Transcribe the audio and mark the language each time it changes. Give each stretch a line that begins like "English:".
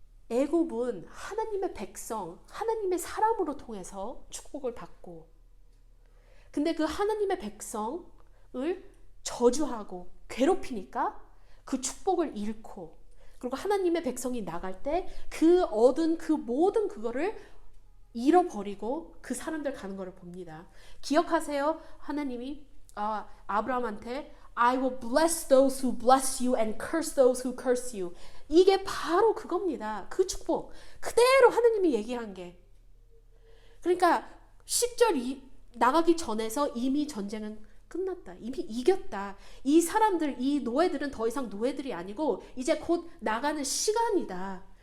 Korean: 애굽은 하나님의 백성, 하나님의 사람으로 통해서 축복을 받고, 근데 그 하나님의 백성을 저주하고 괴롭히니까 그 축복을 잃고, 그리고 하나님의 백성이 나갈 때 그 얻은 그 모든 그거를 잃어버리고 그 사람들 가는 것을 봅니다. 기억하세요? 하나님이 아브라함한테
English: I will bless those who bless you and curse those who curse you.
Korean: 이게 바로 그겁니다. 그 축복. 그대로 하나님이 얘기한 게. 그러니까 10절 나가기 전에서 이미 전쟁은 끝났다. 이미 이겼다. 이 사람들, 이 노예들은 더 이상 노예들이 아니고 이제 곧 나가는 시간이다.